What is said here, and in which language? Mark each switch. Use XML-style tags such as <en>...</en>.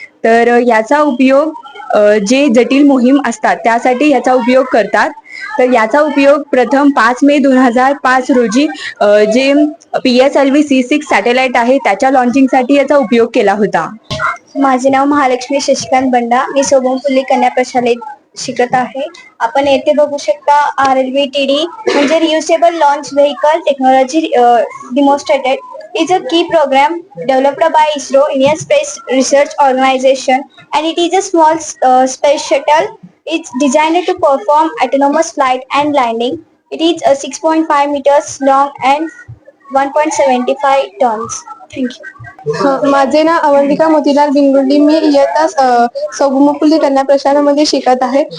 <mr>तर याचा उपयोग जे जटिल मोहीम असतात त्यासाठी याचा उपयोग करतात. तर याचा उपयोग प्रथम 5 मे 2005 रोजी जे PSLV C6 सॅटेलाइट आहे त्याच्या लॉन्चिंगसाठी याचा उपयोग केला होता. माझे नाव महालक्ष्मी शशिकांत बंडा. मी सोबमपुल्ली कन्या प्रशालेत शिकत आहे. आपण येथे बघू शकता</mr> <en>RLVTD म्हणजे reusable launch vehicle technology demonstrated is a key program developed by ISRO, Indian Space Research Organization, and it is a small space shuttle. It's designed to perform autonomous flight and landing. It is 6.5 meters long and 1.75 tons. Thank you.</en> <mr>माझे नाव अवंतिका मोतीलाल बिंगुंडी. मी इयत्ता सौभूमपुल्ली कन्या प्रशालामध्ये शिकत आहे.</mr>